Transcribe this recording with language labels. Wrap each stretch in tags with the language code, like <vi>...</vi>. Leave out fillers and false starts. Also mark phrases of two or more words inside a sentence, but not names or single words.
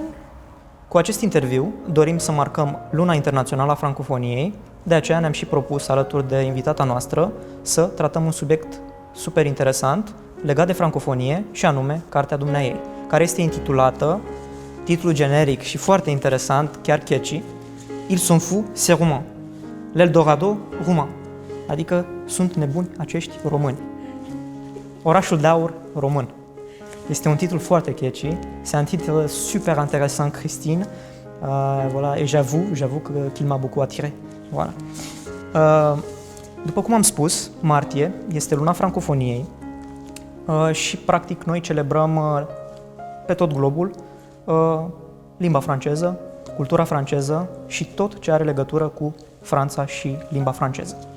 <ro>Cu acest interviu dorim să marcăm Luna Internațională a Francofoniei, de aceea ne-am și propus, alături de invitata noastră, să tratăm un subiect super interesant legat de francofonie și anume Cartea Dumneaei, care este intitulată, titlul generic și foarte interesant, chiar catchy, Ils sont fous, ces Roumains, l'Eldorado roumain, adică sunt nebuni acești români. Orașul de aur român. Este un titlu foarte catchy,</ro> <fr>c'est un titre super intéressant, Christine, voilà, et j'avoue qu'il m'a beaucoup attiré. Voilà.</fr> <ro>După cum am spus, martie este luna francofoniei și practic noi celebrăm pe tot globul limba franceză, cultura franceză și tot ce are legătură cu Franța și limba franceză.</ro>